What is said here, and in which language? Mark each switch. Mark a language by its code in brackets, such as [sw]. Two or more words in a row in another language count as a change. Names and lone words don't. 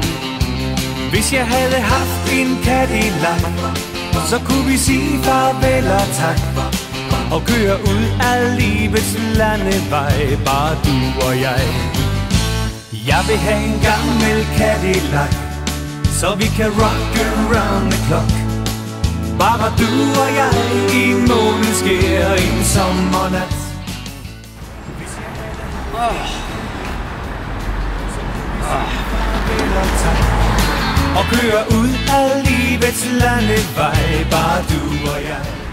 [da] Hvis jeg havde haft en Cadillac, så kunne vi sige farvel og tak og køre ud af livets landevej, bare du og jeg. Jeg vil have en gammel Cadillac, så vi kan [en] rock around the clock. [da] Bare du og jeg i måneskær en sommernat. Og køre ud af livets landevej, bare du og jeg.